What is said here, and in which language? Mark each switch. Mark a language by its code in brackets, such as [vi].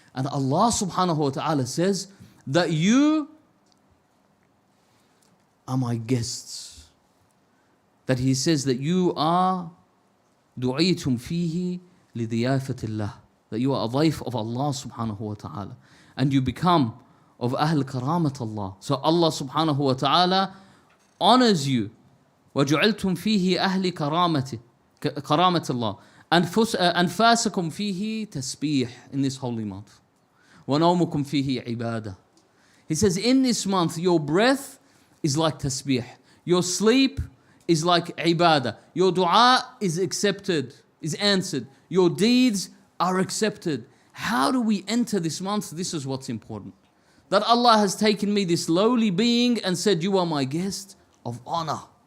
[en] And Allah subhanahu wa ta'ala says that you are my guests. That He says that you are [ar] du'itum fihi lidiyafatillah. [en] That you are a dhaif of Allah subhanahu wa ta'ala. And you become of [ar] ahl karamat Allah. [en] So Allah subhanahu wa ta'ala honors you. [ar] وَجُعِلْتُمْ فِيهِ أَهْلِ كَرَامَةِ اللَّهِ أَنفَاسَكُمْ فِيهِ تَسْبِيحٌ [en] in this holy month. [ar] وَنَوْمُكُمْ فِيهِ عِبَادَةٌ. [en] He says in this month your breath is like tasbih. Your sleep is like ibadah. Your dua is accepted, is answered. Your deeds are accepted. How do we enter this month? This is what's important. That Allah has taken me, this lowly being, and said, you are my guest of honor.